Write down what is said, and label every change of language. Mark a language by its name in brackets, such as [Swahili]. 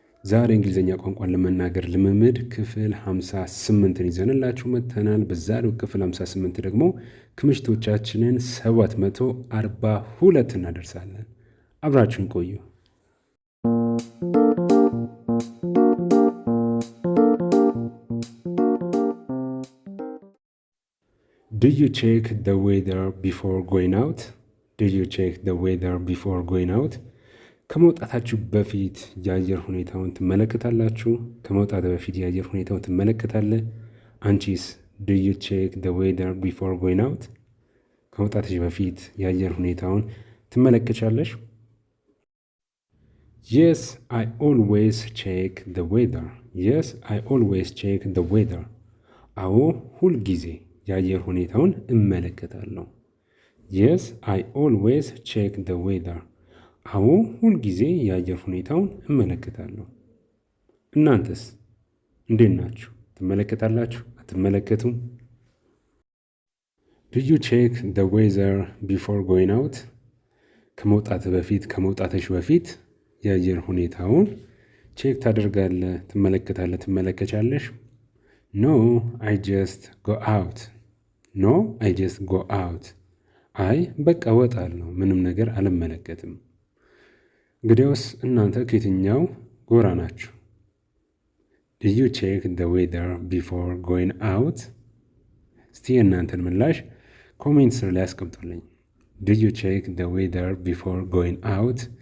[Amharic] ዛሬ እንግሊዘኛ ቋንቋን ለመናገር ልምምድ ክፍል 58ን ይዘንላችሁ መጥተናል። በዛሬው ክፍል 58 ደግሞ ክምችቶቻችንን 742 እናደርሳለን። አብራችሁን ቆዩ። [English] Do you check the weather before going out? Do you check the weather before going out? [Amharic] ከመውጣታችሁ በፊት የአየር ሁኔታውን ትመለከታላችሁ? ከመውጣት በፊት የአየር ሁኔታውን ትመለከታለህ? አንቺስ [English] do you check the weather before going out? [Amharic] ከመውጣትሽ በፊት የአየር ሁኔታውን ትመለከቻለሽ? [English] Yes, I always check the weather. Yes, I always check the weather. [Amharic] አዎ ሁልጊዜ የአየር ሁኔታውን እመለከታለሁ። [English] Yes, I always check the weather. [Amharic] አዎ ሁልጊዜ የአየር ሁኔታውን እመለከታለሁ። እናንተስ እንዴት ናችሁ? ትመለከታላችሁ? አትመለከቱም? [English] Do you check the weather before going out? [Amharic] ከመውጣትሽ በፊት የአየር ሁኔታውን ቼክ ታደርጋለህ፣ ትመለከታለህ፣ ትመለከቻለሽ? [English] No, I just go out. No, I just go out. [Amharic] አይ በቃ እወጣለሁ፣ ምንም ነገር አልመለከትም። እንግዲያውስ እናንተ ከየትኛው ጎራ ናችሁ? [English] Do you check the weather before going out? [Amharic] እስቲ የእናንተን ምላሽ ኮሜንት ስር ላይ አስቀምጡልኝ። [English] Do you check the weather before going out?